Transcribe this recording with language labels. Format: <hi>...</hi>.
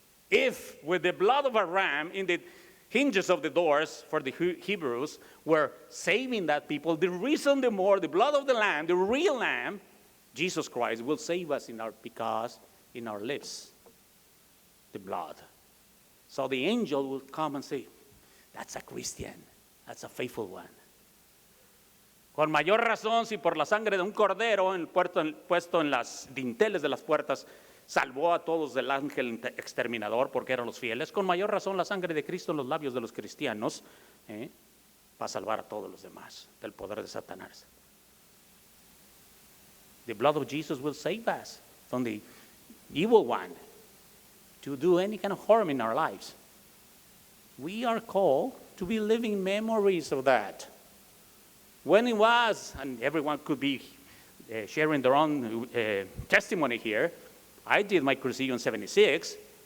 <en>If with the blood of a ram in the hinges of the doors for the Hebrews were saving that people, the reason the more, the blood of the lamb, the real lamb, Jesus Christ, will save us because in our lips, the blood. So the angel will come and say, that's a Christian, that's a faithful one.</en> <es>Con mayor razón, si por la sangre de un cordero puesto en las dinteles de las puertas salvó a todos del ángel exterminador porque eran los fieles, con mayor razón la sangre de Cristo en los labios de los cristianos va a salvar a todos los demás del poder de Satanás.</es> <en>The blood of Jesus will save us from the evil one to do any kind of harm in our lives. We are called to be living memories of that. When it was, and everyone could be sharing their own testimony here, I did my Cursillo in 76.</en>